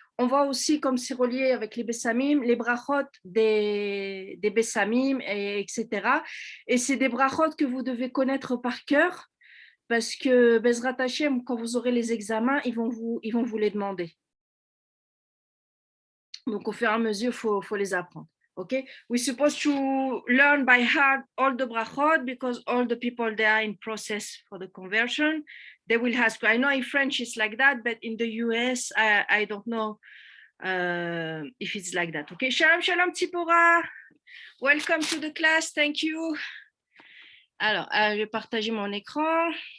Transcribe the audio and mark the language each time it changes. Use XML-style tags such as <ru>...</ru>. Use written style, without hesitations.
<fr>On voit aussi, comme c'est relié avec les Bessamim, les brachot des Bessamim, etc. Et c'est des brachot que vous devez connaître par cœur, parce que Bezrat Hashem, quand vous aurez les examens, ils vont vous les demander. Donc, au fur et à mesure, faut les apprendre.</fr> <en>Okay? We're supposed to learn by heart all the brachot because all the people they are in process for the conversion. They will ask. I know in French it's like that, but in the US, I don't know if it's like that. Okay, shalom, shalom, Tzipora. Welcome to the class. Thank you.</en> <fr>Alors, je vais partager mon écran.</fr>